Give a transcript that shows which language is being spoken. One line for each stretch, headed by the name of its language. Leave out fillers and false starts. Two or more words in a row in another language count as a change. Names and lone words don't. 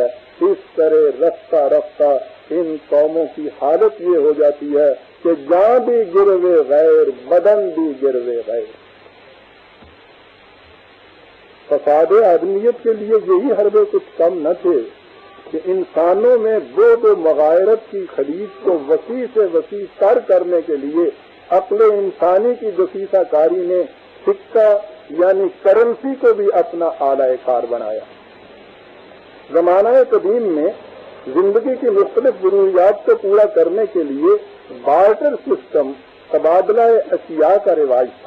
Urdu: اس طرح رفتہ رفتہ ان قوموں کی حالت یہ ہو جاتی ہے کہ جان بھی
Persian: گروے غیر،
Urdu: بدن بھی
Persian: گروے غیر۔
Urdu: فساد آدمیت کے لیے یہی حربے کچھ کم نہ تھے کہ انسانوں میں بود و مغایرت کی خلیج کو وسیع سے وسیع تر کرنے کے لیے عقل انسانی کی دسیسہ کاری نے سکہ یعنی کرنسی کو بھی اپنا آلہ کار بنایا۔ زمانہ قدیم میں زندگی کی مختلف ضروریات کو پورا کرنے کے لیے
English: barter system,
Urdu: تبادلہ اشیاء کا رواج تھا۔